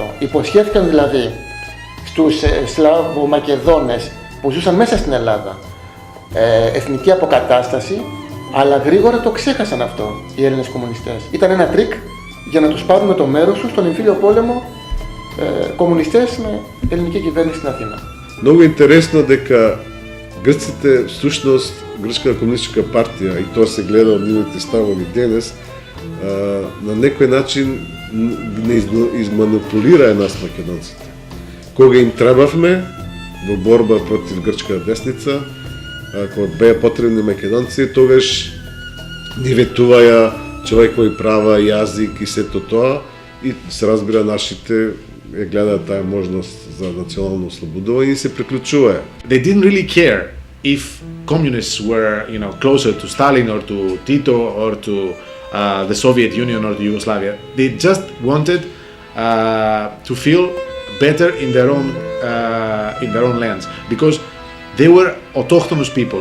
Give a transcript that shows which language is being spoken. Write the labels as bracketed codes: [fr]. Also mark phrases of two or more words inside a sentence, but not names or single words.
[el] Υποσχέθηκαν δηλαδή στους Σλαβομακεδόνες που ζούσαν μέσα στην Ελλάδα εθνική αποκατάσταση, αλλά γρήγορα το ξέχασαν αυτό οι Έλληνες κομμουνιστές. Ήταν ένα τρίκ για να τους πάρουν με το μέρος τους στον εμφύλιο πόλεμο κομμουνιστές με ελληνική κυβέρνηση στην Αθήνα. [mk] Многу интересно дека Грците, всушност, Грчка комунистичка партија, и тоа се гледа од нивните ставови денес, на некој начин не изманипулира нас македонците. Кога им требавме во борба против грчка десница, кога беа потребни македонци, тогаш ни ветуваја човекови права, јазик и сето тоа, и се разбира нашите гледаат таа можност за национално ослободување и се приклучуваја. [en] They didn't really care if communists were, closer to Stalin or to Tito or to the Soviet Union or to Yugoslavia. They just wanted to feel better in their own lands, because they were autochthonous people.